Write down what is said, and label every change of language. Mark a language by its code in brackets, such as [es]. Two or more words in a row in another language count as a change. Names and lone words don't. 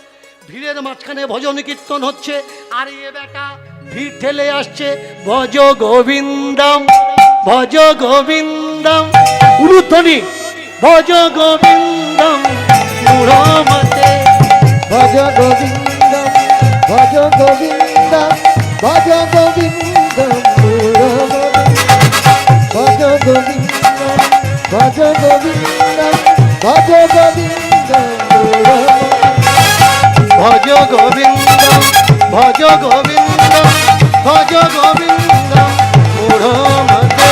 [bn] ভিড়ের মাঝখানে ভজন কীর্তন হচ্ছে, আর এ বেটা ভিড় ঠেলে আসছে, [sa] ভজ গোবিন্দম ভজ গোবিন্দম, [bn] উলুধ্বনি, [sa] ভজ গোবিন্দম মূঢ়মতে, ভজ গোবিন্দম ভজ গোবিন্দম ভজ গোবিন্দম ভজ গোবিন্দম ভজ গোবিন্দম ভজ গোবিন্দম ভজ গোবিন্দম ভজ গোবিন্দম ভজ গোবিন্দম মূঢ়মতে,